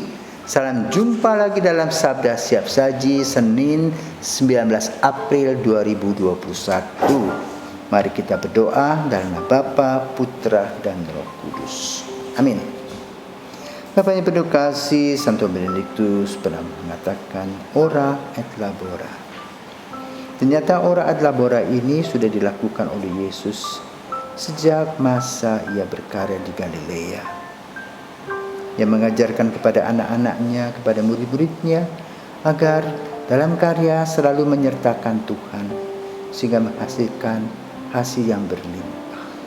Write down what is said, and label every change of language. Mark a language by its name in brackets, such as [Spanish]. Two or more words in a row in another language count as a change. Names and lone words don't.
[Indonesian] Salam jumpa lagi dalam Sabda Siap Saji Senin 19 April 2021. Mari kita berdoa dalam nama Bapa, Putra, dan Roh Kudus. Amin. Bapa yang penuh kasih, Santo Benediktus pernah mengatakan [Latin] ora et labora. [Indonesian] Ternyata [Latin] ora et labora [Indonesian] ini sudah dilakukan oleh Yesus sejak masa ia berkarya di Galilea. Ia mengajarkan kepada anak-anaknya, kepada murid-muridnya, agar dalam karya selalu menyertakan Tuhan, sehingga menghasilkan hasil yang berlimpah.